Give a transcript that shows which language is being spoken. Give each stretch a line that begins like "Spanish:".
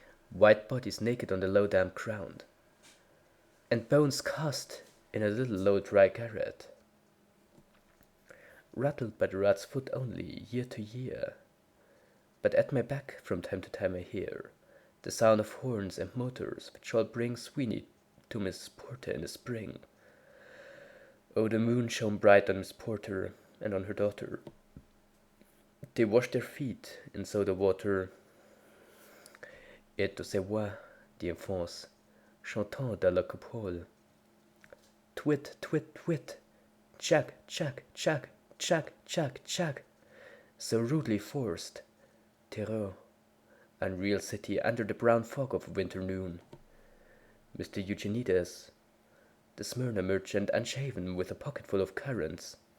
English: White bodies naked on the low damp ground, and bones cast in a little low dry garret, rattled by the rat's foot only, year to year. But at my back from time to time I hear the sound of horns and motors which shall bring Sweeney to Miss Porter in the spring. Oh, the moon shone bright on Miss Porter and on her daughter. They washed their feet in soda water,
French: et de ces voix d'enfants chantant dans la coupole.
English: Twit, twit, twit, chuck, chuck, chuck, chuck, chuck, chuck, so rudely forced. Terror, unreal city under the brown fog of a winter noon. Mr. Eugenides, the Smyrna merchant, unshaven, with a pocketful of currants.